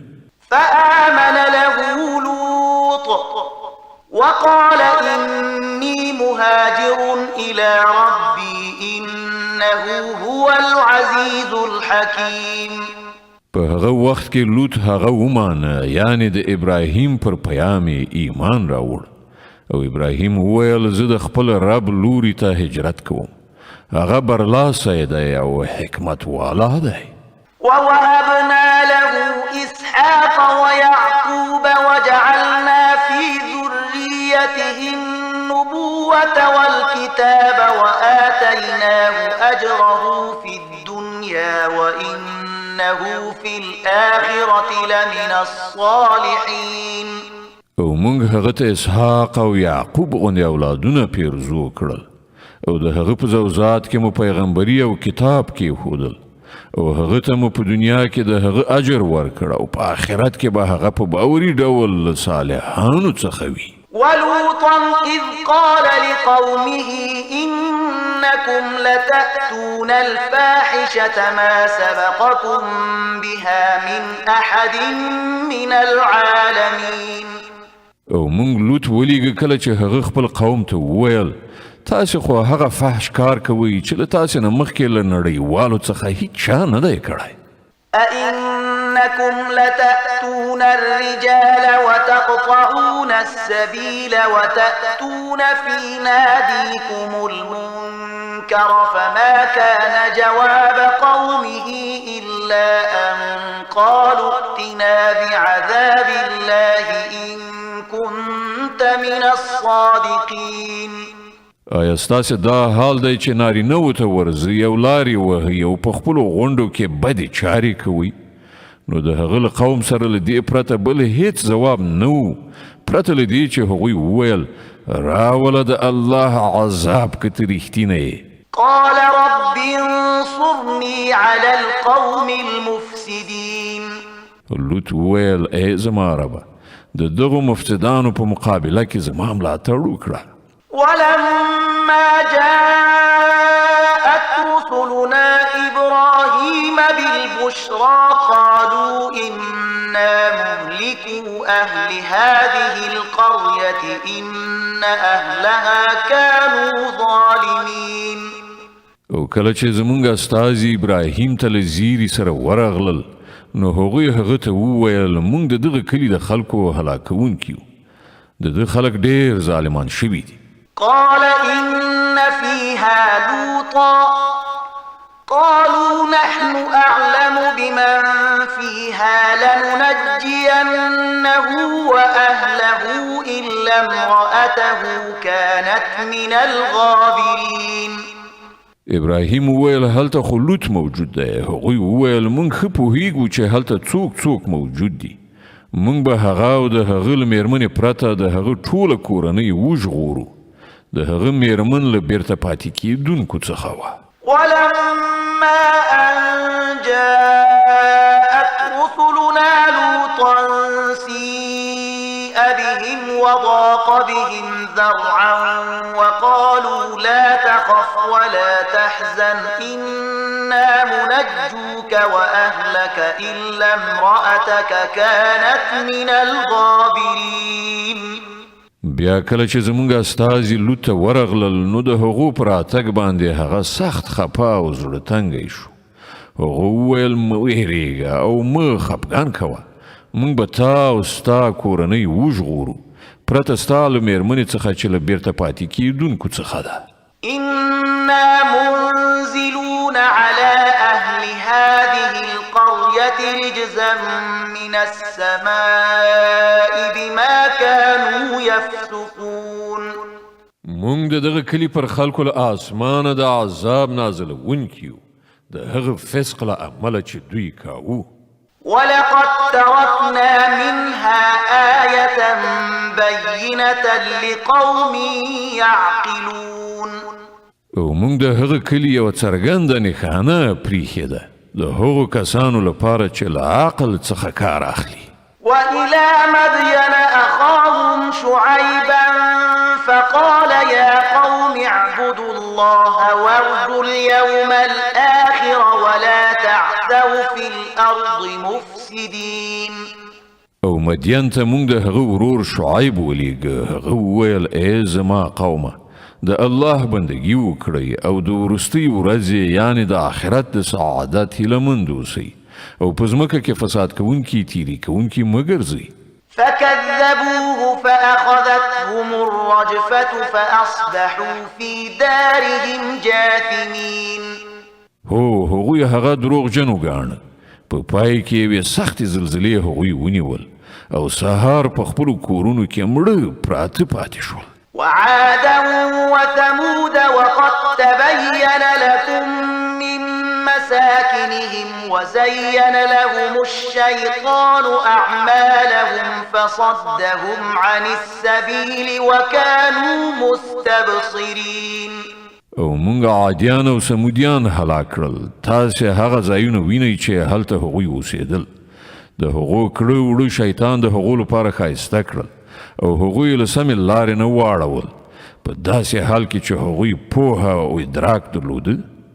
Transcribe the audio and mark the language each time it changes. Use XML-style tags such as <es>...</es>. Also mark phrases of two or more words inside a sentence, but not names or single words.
<ar>فآمن له لوط وقال إني مهاجر إلى ربي إنه هو العزيز الحكيم.</ar> <ps>په هغه وخت کې لوط هغه ومانه یعنی د ابراهیم پر پیام ایمان راوړ او ابراهیم وویل زه د خپل رب لوري ته هجرت کوم. هغه برلاسی دی او حکمت والا دی.</ps> <ar>ووهبنا له إسحاق ويعقوب وجعلنا في ذريته النبوة والكتاب وآتيناه أجره في الدنيا وإنه في الآخرة لمن الصالحين.</ar> <ps>او موږ هغه ته اسحاق او یعقوب غوندې اولادونه پیرزو کړل او د هغه په زوزات کې مو پیغمبري او کتاب کېښودل او هغه ته مو په دنیا کې د هغه اجر ورکړ او په آخرت کې به هغه په باوري ډول صالحانو څخه وي.</ps> <ar>ولوطا إذ قال لقومه إنكم لتأتون الفاحشة ما سبقكم بها من أحد من العالمين.</ar> <ps>او موږ لوط ولیږه کله چې هغه خپل قوم ته وویل تاسې خو هغه فحش کار کوئ چې له تاسې نه مخکې له نړیوالو څخه هیڅ چا نه دی کړی.</ps> <ar>أئنكم لتأتون الرجال وتقطعون السبيل وتأتون في ناديكم المنكر فما كان جواب قومه إلا أن قالوا ائتنا بعذاب الله إن كنت من الصادقين.</ar> <ps>آیا ستاسې دا حال دی چې نارینهو ته ورځئ او لارې وهئ او په خپلو غونډو کې بدې چارې کوئ؟ نو د هغه له قوم سره له دې پرته بل هیڅ ځواب نه و پرته له دې چې هغوی وویل راوله د الله عذاب که ته رښتینه یې.</ps> <ar>قال رب انصرني على القوم المفسدين.</ar> <ps>لوط وویل ای زما ربه د دغو مفسدانو په مقابله کې زما ملاتړ وکړه.</ps> <ar>ولما جاءت رسلنا إبراهيم بالبشرى قالوا إنا مهلكو أهل هذه القرية إن أهلها كانوا ظالمين.</ar> <ps>او کله چې زمونږ استازي ابراهیم ته له زیري سره ورغلل نو هغوی هغه ته وویل مونږ د دغه کلي د خلکو هلاکونکي یو. د ده خلک ډېر ظالمان شوي دي.</ps> <ar>قال إن فيها لوطا قالوا نحن أعلم بمن فيها لننجينه وأهله إلا امرأته كانت من الغابرين.</ar> <ps>ابراهیم وویل هلته خو لوط موجود دی. هغوی وویل مونږ ښه پوهیږو چې هلته څوک موجود دي. مونږ به هغه او د هغه له میرمنې پرته د هغه ټوله کورنۍ وژغورو. د هغه میرمن له بیرته پاتې کېدونکو څخه وه.</ps> <ar>ولما أن جاءت رسلنا لوطا سيء بهم وضاق بهم ذرعا وقالوا لا تخف ولا تحزن إنا منجوك وأهلك إلا امرأتك كانت من الغابرين.</ar> <ps>بیا کله چې زمونږ استازي لوط ته ورغلل نو د هغو په راتګ باندې هغه سخت خپه او زړه تنګی شو. هغه وویل مه ویرېږه او مه خفګان کوه. مونږ به تا او ستا کورنۍ وژغورو پرته ستا له میرمنې څخه چې له بیرته پاتې کېدونکو څخه ده.</ps> <ar>إنا منزلون على أهل هذه القرية رجزا من السماء بما كانوا يفسقون.</ar> <ps>مونږ د دغه کلي پر خلکو له آسمانه د عذاب نازلونکي یو د هغه فسق له امله چې دوی کاوه.</ps> <ar>ولقد تركنا منها آية بينة لقوم يعقلون.</ar> <ps>او مونږ د هغه کلي یوه څرګنده نښانه پریښې ده د هغو کسانو لپاره چې له عقل څخه کار اخلي.</ps> <ar>وإلى مدين أخاهم شعيبا فقال يا قوم اعبدوا الله وارجوا اليوم الآخر ولا تعثوا في الأرض مفسدين.</ar> <ps>او مدین ته مونږ د هغه ورور شعیب ولیږه. هغه وویل ای زما قومه د الله بندگی وکړئ او د وروستۍ ورځې یعنې د آخرت د سعادت هیلهمند اوسئ او په ځمکه کې فساد کوونکي تیري کوونکي مه ګرځئ.</ps> <ar>فكذبوه فأخذتهم الرجفة فأصبحوا في دارهم جاثمين.</ar> <ps>هغوی هغه دروغجن وګاڼه. په پای کې یوې سختې زلزلې هغوی ونیول او سهار په خپلو کورونو کې مړه پراته پاتې شول.</ps> <ar>وعادا وثمود وقد تبين لكم من مساكنهم وزين لهم الشيطان أعمالهم فصدهم عن السبيل وكانوا مستبصرين.</ar> <ps>او مونږ عادیان او سمودیان هلاک کړل. تاسې هغه ځایونه وینئ چې هلته هغوی اوسېدل. د هغو کړه وړه شیطان د هغو لپاره ښایسته کړل او هغوی له سمې لارې نه واړول په داسې حال کې چې هغوی پوهه او ادراک درلوده</ps>